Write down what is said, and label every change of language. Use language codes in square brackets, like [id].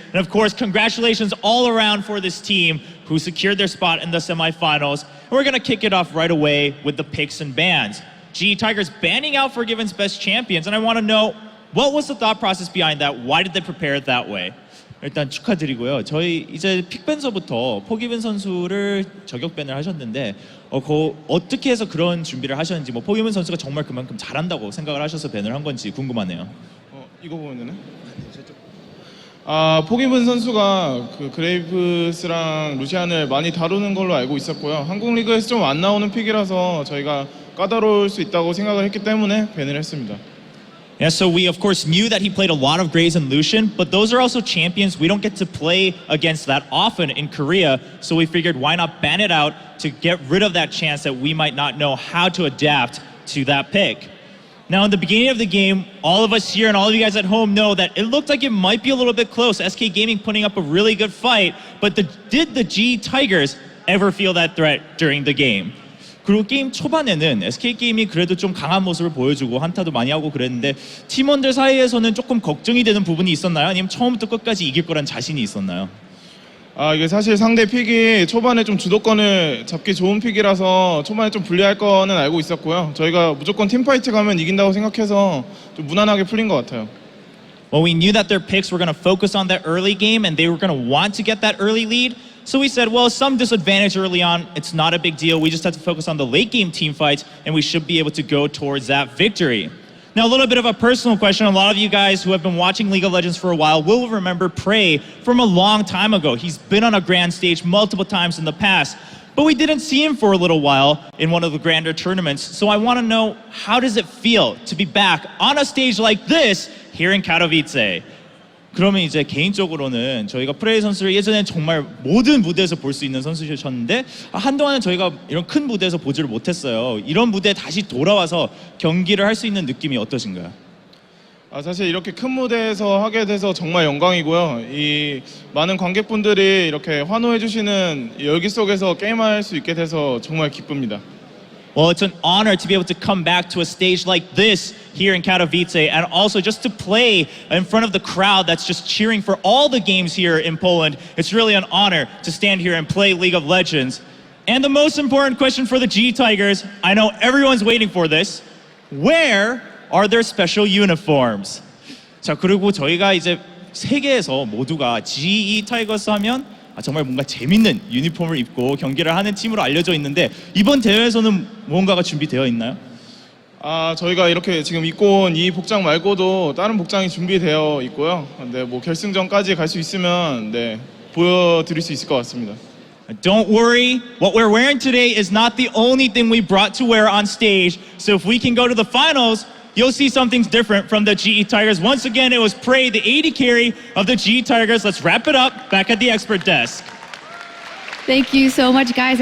[en] And of course, congratulations all around for this team who secured their spot in the semifinals. And we're going to kick it off right away with the picks and bans. GE Tigers banning out Forgiven's best champions. And I want to know, what was the thought process behind that? Why did they prepare it that way? [ko] 일단 축하드리고요. 저희 이제 픽밴서부터 포기븐 선수를 저격밴을 하셨는데 어떻게 해서 그런 준비를 하셨는지, 뭐 포기븐 선수가 정말 그만큼 잘한다고 생각을 하셔서 밴을 한 건지 궁금하네요. 이거 보면 되나? 포기븐 선수가 그 그레이브스랑 루시안을 많이 다루는 걸로 알고 있었고요. 한국 리그에서 좀 안 나오는 픽이라서 저희가 까다로울 수 있다고 생각을 했기 때문에 밴을 했습니다. [en] Yeah, so we of course knew that he played a lot of Graves and Lucian, but those are also champions we don't get to play against that often in Korea, so we figured why not ban it out to get rid of that chance that we might not know how to adapt to that pick. Now in the beginning of the game, all of us here and all of you guys at home know that it looked like it might be a little bit close, SK Gaming putting up a really good fight, but did the G Tigers ever feel that threat during the game? [ko] 그리고 게임 초반에는 SK게임이 그래도 좀 강한 모습을 보여주고 한타도 많이 하고 그랬는데 팀원들 사이에서는 조금 걱정이 되는 부분이 있었나요? 아니면 처음부터 끝까지 이길 거란 자신이 있었나요? 이게 사실 상대 픽이 초반에 좀 주도권을 잡기 좋은 픽이라서 초반에 좀 불리할 거는 알고 있었고요. 저희가 무조건 팀파이트 가면 이긴다고 생각해서 좀 무난하게 풀린 것 같아요. [en] Well, we knew that their picks were going to focus on that early game and they were going to want to get that early lead. So we said, well, some disadvantage early on, it's not a big deal. We just have to focus on the late game team fights and we should be able to go towards that victory. Now, a little bit of a personal question. A lot of you guys who have been watching League of Legends for a while will remember Prey from a long time ago. He's been on a grand stage multiple times in the past, but we didn't see him for a little while in one of the grander tournaments. So I want to know, how does it feel to be back on a stage like this here in Katowice? [ko] 그러면 이제 개인적으로는 저희가 프레이 선수를 예전에 정말 모든 무대에서 볼 수 있는 선수셨는데 한동안은 저희가 이런 큰 무대에서 보지를 못했어요. 이런 무대에 다시 돌아와서 경기를 할 수 있는 느낌이 어떠신가요? 사실 이렇게 큰 무대에서 하게 돼서 정말 영광이고요. 이 많은 관객분들이 이렇게 환호해 주시는 열기 속에서 게임할 수 있게 돼서 정말 기쁩니다. [en] Well, it's an honor to be able to come back to a stage like this here in Katowice, and also just to play in front of the crowd that's just cheering for all the games here in Poland. It's really an honor to stand here and play League of Legends. And the most important question for the G Tigers, I know everyone's waiting for this. Where are their special uniforms? [ko] 자, 그리고 저희가 이제 세계에서 모두가 GE 타이거스 하면 정말 뭔가 재밌는 유니폼을 입고 경기를 하는 팀으로 알려져 있는데 이번 대회에서는 무언가가 준비되어 있나요? 저희가 이렇게 지금 입고 온 이 복장 말고도 다른 복장이 준비되어 있고요. 근데 뭐 결승전까지 갈 수 있으면 보여드릴 수 있을 것 같습니다. [en] Don't worry, what we're wearing today is not the only thing we brought to wear on stage. So if we can go to the finals, you'll see something different from the GE Tigers. Once again, it was Prey, the AD carry of the GE Tigers. Let's wrap it up back at the expert desk. Thank you so much, guys.